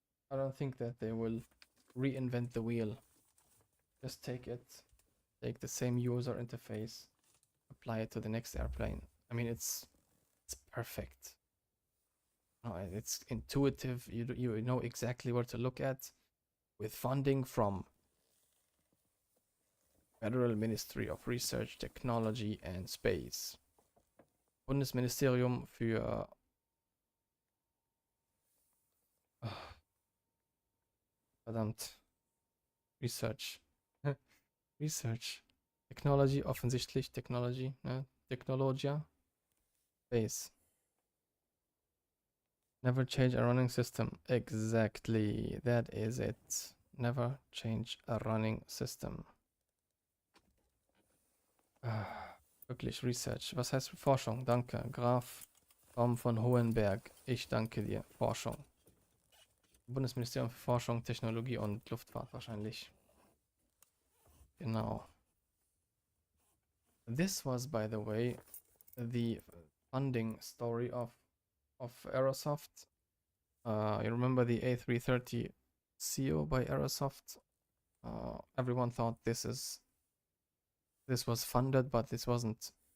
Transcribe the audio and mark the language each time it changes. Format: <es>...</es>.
<en>I don't think that they will reinvent the wheel. Just take the same user interface, apply it to the next airplane. I mean, it's perfect. No, it's intuitive. You know exactly where to look at. With funding from Federal Ministry of Research, Technology and Space.</en> <de>Bundesministerium für verdammt.</de> <en>Research. Research. Technology,</en> <de>offensichtlich</de> <en>Technology, ne? Technologia. Base. Never change a running system. Exactly. That is it. Never change a running system.</en> <de>Wirklich Research. Was heißt Forschung? Danke. Graf Baum von Hohenberg. Ich danke dir. Forschung. Bundesministerium für Forschung, Technologie und Luftfahrt wahrscheinlich. Genau.</de> <en>This was, by the way, the funding story of Aerosoft. You remember the A330 by Aerosoft? Everyone thought this was funded, but this wasn't.</en>